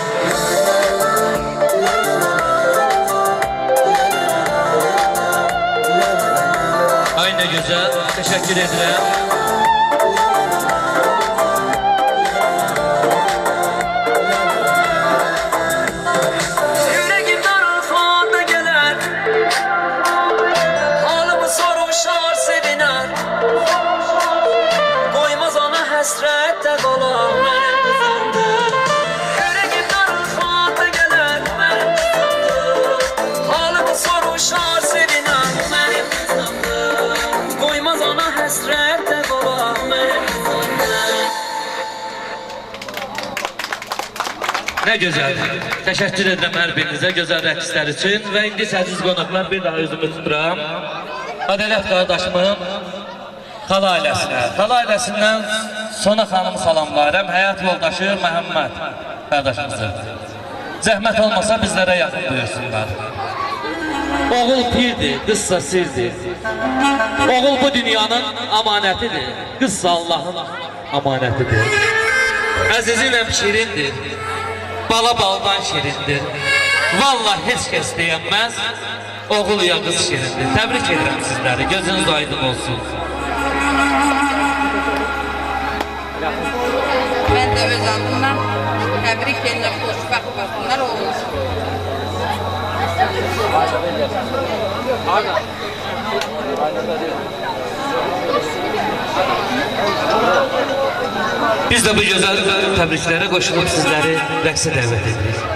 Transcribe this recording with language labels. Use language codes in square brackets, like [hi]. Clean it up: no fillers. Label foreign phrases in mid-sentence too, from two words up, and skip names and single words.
[tr] Ay ne güzel, teşekkür ederim. [az] Yüreğim daralxanda gelir, halımı soruşar, seviner. Koymaz ona həsrətdə qalan, mənim qızımdır. Yüreğim daralxanda gelir, mənim qızımdır. Halımı soruşar, seviner, mənim qızımdır. Koymaz ona həsrətdə qalan, mənim qızımdır. [tr] Ne güzel. Teşekkür ederim her birinize güzel rəqslər için. [az] Ve indi siz qonaqlar bir daha özümü tuturam. Ədalət qardaşımın xala ailəsinə. Xala ailəsindən Sona xanım salamlarım. Həyat yoldaşı Məhəmməd qardaşımızı. Zəhmət olmasa bizlərə yaxın duyursunlar. Oğul pirdir, qızsa sirdir. Oğul bu dünyanın amanətidir. Qızsa Allahın amanətidir. Əzizim şirindir. Bala baldan şirindir. Vallahi heç kəs deyənməz. Oğul ya qız şirindir. Təbrik edirəm sizləri. Gözünüz aydın olsun. [tr] Ben de öz adımdan tebrik ederim. [az] Xoşbəxt olsunlar olsun. Biz de bu güzel təbriklərə qoşulub sizləri rəqsə dəvət edirik.